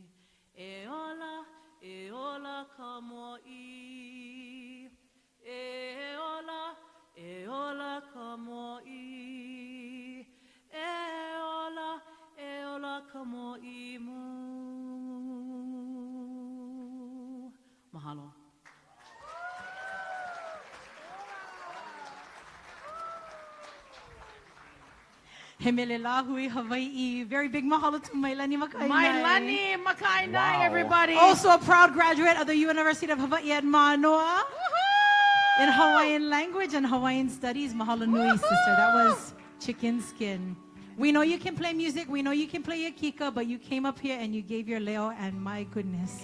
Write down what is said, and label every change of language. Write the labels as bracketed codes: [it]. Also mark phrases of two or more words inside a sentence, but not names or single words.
[haw] E ola ka mo'i, e ola ka mo'i, e ola ka mo'i mu. Mahalo. Hemele Lahui, Hawaii. [en] Very big mahalo to Mailani Makainai. Mailani Makainai, everybody. Also a proud graduate of the University of Hawaiʻi at Mānoa. In Hawaiian language and Hawaiian studies. [haw] Mahalo nui, [en] sister. That was chicken skin. We know you can play music. We know you can play your kika, but you came up here and you gave your leo, and my goodness.